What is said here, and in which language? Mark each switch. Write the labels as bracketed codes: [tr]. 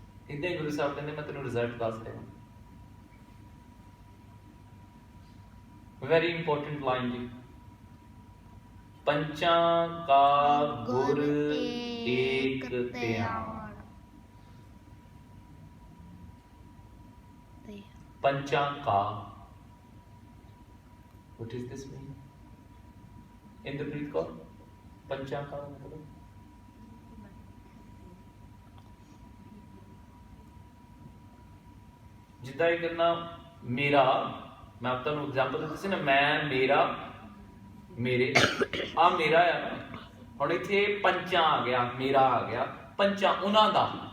[pa] ਇੱਦਾਂ ਹੀ ਗੁਰੂ ਸਾਹਿਬ ਕਹਿੰਦੇ ਮੈਂ ਤੈਨੂੰ ਰਿਜ਼ਲਟ ਦੱਸ ਰਿਹਾ। [en] very important line [pa] ਜੀ, ਪੰਚਾਂ ਕਾ ਗੁਰ ਏਕ ਧਿਆਨ। [en] ਪੰਚਾਂ ਕਾ, what is this mean? [pa] Inderpreet Kaur, ਪੰਚਾਂ ਕਾ ਮਤਲਬ ਜਿੱਦਾਂ ਇਹ ਕਰਨਾ ਮੇਰਾ, ਮੈਂ ਤੁਹਾਨੂੰ ਐਗਜ਼ਾਮਪਲ ਦਿੱਤੀ ਸੀ ਨਾ, ਮੈਂ ਮੇਰਾ ਮੇਰੇ ਆ ਮੇਰਾ ਆ ਨਾ, ਹੁਣ ਇੱਥੇ ਪੰਚਾਂ ਆ ਗਿਆ, ਮੇਰਾ ਆ ਗਿਆ, ਪੰਚਾਂ ਉਹਨਾਂ ਦਾ।